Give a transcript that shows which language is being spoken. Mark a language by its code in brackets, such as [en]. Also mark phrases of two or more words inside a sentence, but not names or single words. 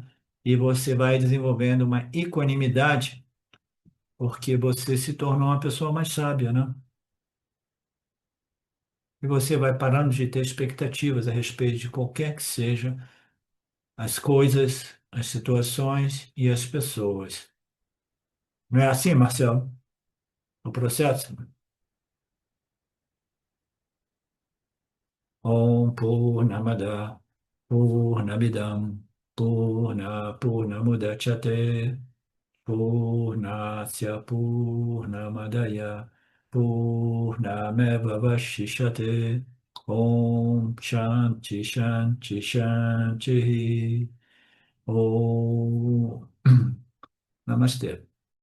[pt] E você vai desenvolvendo uma equanimidade porque você se tornou uma pessoa mais sábia, né? E você vai parando de ter expectativas a respeito de qualquer que seja as coisas, as situações e as pessoas. Não é assim, Marcelo? O processo? [sa] Om Purnamada Purnamidam Purnamudachyate Purnasya Purnamadaya Purnamevavashishate Om Shanti Shanti Shanti Om Namastê.